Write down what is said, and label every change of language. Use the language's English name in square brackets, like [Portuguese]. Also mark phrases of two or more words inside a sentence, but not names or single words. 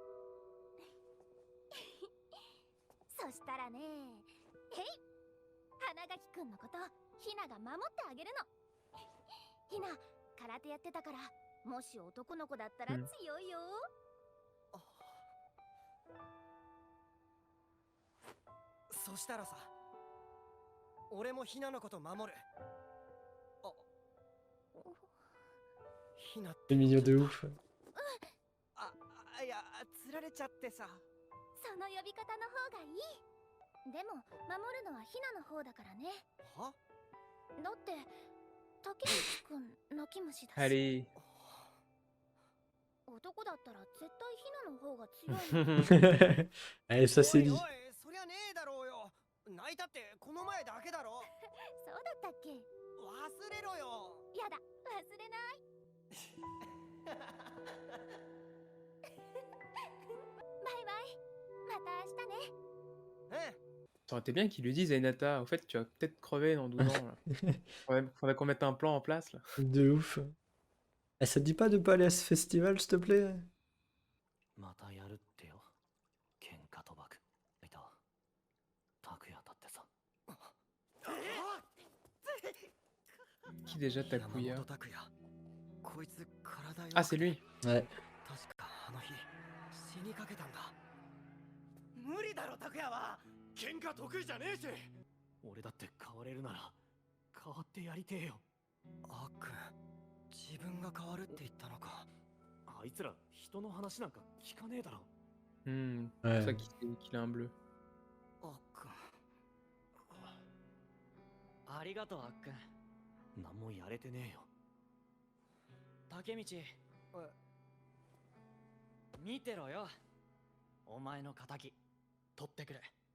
[Japanese] そしたらねへい花垣くんのことひなが守ってあげるのひな空手やってたからもし男の子だったらうん強いよ、そしたらさ俺もヒナのこと守るヒナって [French] C'est mignon de ouf. [Japanese] いや釣られちゃってさその呼び方の方がいいでも守るのはひなの方だからねはだって竹内くん泣き虫だし [French] Allez. [Japanese] 男だったら絶対ひなの方が強い [French] Allez, ça c'est [Japanese] おい [French] dit. [Japanese] おいそりゃねえだろうよ泣いたってこの前だけだろそうだったっけ忘れろよやだ忘れないバイバイまた明日ねうん [French] Ça aurait été bien qu'il lui dise à Hinata, au fait, tu vas peut-être crever dans 12 ans. Là. Faudrait qu'on mette un plan en place là. De ouf. Eh, ça te dit pas de pas aller à ce festival, s'il te plaît? [Japanese] またやるってよ喧嘩賭博いた拓也だってさ [French] Qui déjà [Japanese] 山 [French] Takuya? [Japanese] 本拓也こいつ体 [French] Ah, c'est lui. Ouais. [Japanese] 確かあの日にかけたんだ。無理だろ拓也は。喧嘩得意じゃねえし。俺だって変われるなら変わってやりてえよ。あっくん、自分が変わるって言ったのか。あいつら人の話なんか聞かねえだろ。 [French] C'est pour Ouais. ça qu'il a un bleu. [Japanese] あっくん。ありがとうあっくん。何もやれてねえよ。竹道、見てろよ。お前の仇取ってくれ。